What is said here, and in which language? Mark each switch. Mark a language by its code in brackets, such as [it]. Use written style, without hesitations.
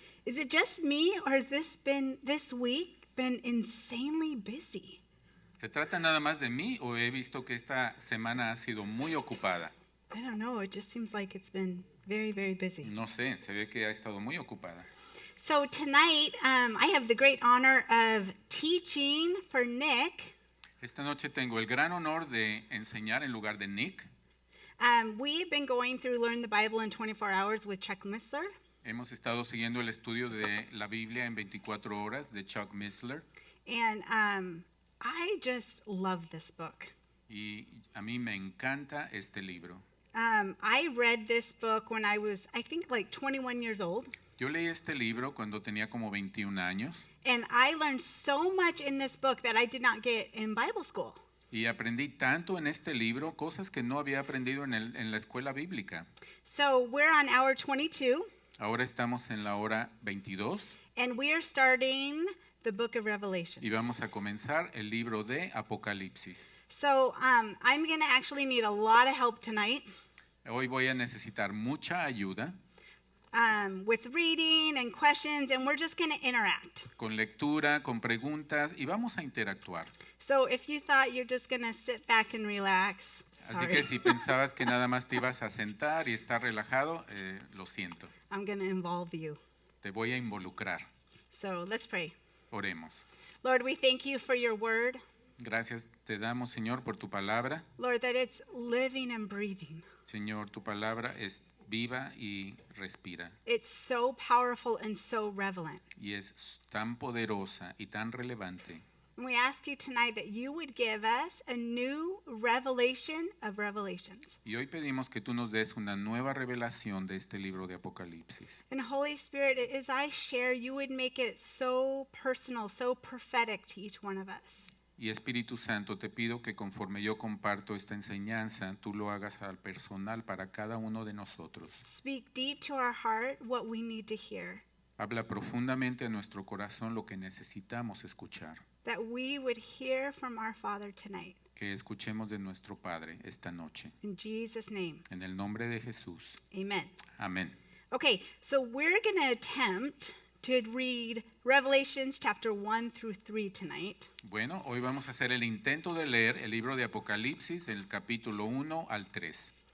[en] Is it just me, or has this week been insanely busy? [es] ¿Se trata nada más de mí o he visto que esta semana ha sido muy ocupada? [en] I don't know. It just seems like it's been very, very busy. [es] No sé, se ve que ha estado muy ocupada. [en] So tonight, I have the great honor of teaching for Nick. [es] Esta noche tengo el gran honor de enseñar en lugar de Nick. [en] We've been going through Learn the Bible in 24 Hours with Chuck Missler. [es] Hemos estado siguiendo el estudio de la Biblia en 24 horas de Chuck Missler [en] And I just love this book. [es] y a mí me encanta este libro. [en] I read this book when I was, I think, like 21 years old. [es] Yo leí este libro cuando tenía como 21 años [en] And I learned so much in this book that I did not get in Bible school. [es] y aprendí tanto en este libro, cosas que no había aprendido en la escuela bíblica. [en] So we're on hour 22, [es] Ahora estamos en la hora 22 [en] and we are starting the book of Revelation. [es] y vamos a comenzar el libro de Apocalipsis. [en] So I'm going to actually need a lot of help tonight [es] Hoy voy a necesitar mucha ayuda [en] with reading and questions, and we're just going to interact. [es] con lectura, con preguntas y vamos a interactuar. [en] So if you thought you're just going to sit back and relax, [es] Así [en] sorry. [es] que si pensabas que nada más te ibas a sentar y estar relajado, lo siento. [en] I'm going to involve you. [es] Te voy a involucrar. [en] So let's pray. [es] Oremos. [en] Lord, we thank you for your word. [es] Gracias te damos, Señor, por tu palabra. [en] Lord, that it's living and breathing. [es] Señor, tu palabra es viva y respira. [en] It's so powerful and so relevant. [es] Y es tan poderosa y tan relevante. [en] And we ask you tonight that you would give us a new revelation of revelations. [es] Y hoy pedimos que tú nos des una nueva revelación de este libro de Apocalipsis. [en] And Holy Spirit, as I share, you would make it so personal, so prophetic to each one of us. [es] Y Espíritu Santo, te pido que conforme yo comparto esta enseñanza, tú lo hagas al personal para cada uno de nosotros. [en] Speak deep to our heart what we need to hear, [es] Habla profundamente a nuestro corazón lo que necesitamos escuchar. [en] that we would hear from our Father tonight. [es] Que escuchemos de nuestro Padre esta noche. [en] In Jesus' name, [es] En el nombre de Jesús. [en] amen. [es] Amén. [en] Okay, so we're going to attempt to read Revelations chapter 1 through 3 tonight. [es] Bueno, hoy vamos a hacer el intento de leer el libro de Apocalipsis, el capítulo 1 al 3.